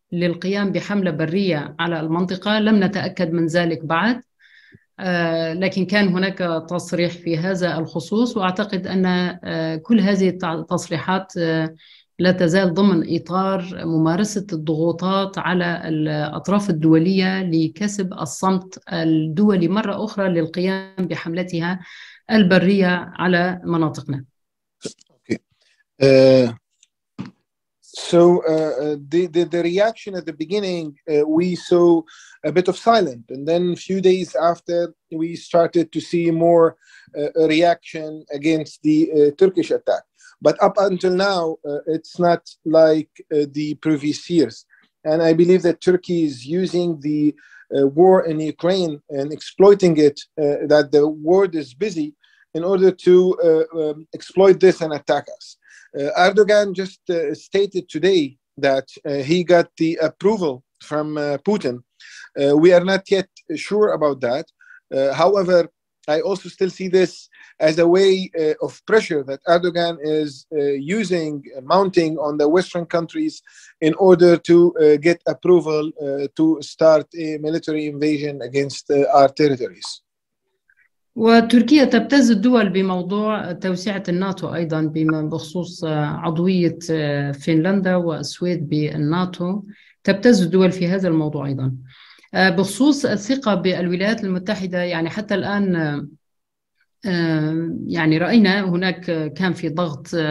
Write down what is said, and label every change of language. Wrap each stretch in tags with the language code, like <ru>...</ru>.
<ar>للقيام بحملة برية على المنطقة. لم نتأكد من ذلك بعد، لكن كان هناك تصريح في هذا الخصوص، وأعتقد أن كل هذه التصريحات لا تزال ضمن إطار ممارسة الضغوطات على الأطراف الدولية لكسب الصمت الدولي مرة أخرى للقيام بحملتها البرية على مناطقنا.</ar> <en>So the reaction at the beginning, we saw a bit of silence, and then a few days after, we started to see more reaction against the Turkish attack. But up until now, it's not like the previous years. And I believe that Turkey is using the war in Ukraine and exploiting it, that the world is busy in order to exploit this and attack us. Erdogan just stated today that he got the approval from Putin. We are not yet sure about that. However, I also still see this as a way of pressure that Erdogan is mounting on the Western countries in order to get approval to start a military invasion against our territories.</en> <ar>وتركيا تبتز الدول بموضوع توسعة الناتو أيضا بخصوص عضوية فنلندا والسويد بالناتو. تبتز الدول في هذا الموضوع أيضا. بخصوص الثقة بالولايات المتحدة، يعني حتى الآن يعني رأينا هناك كان في ضغط</ar>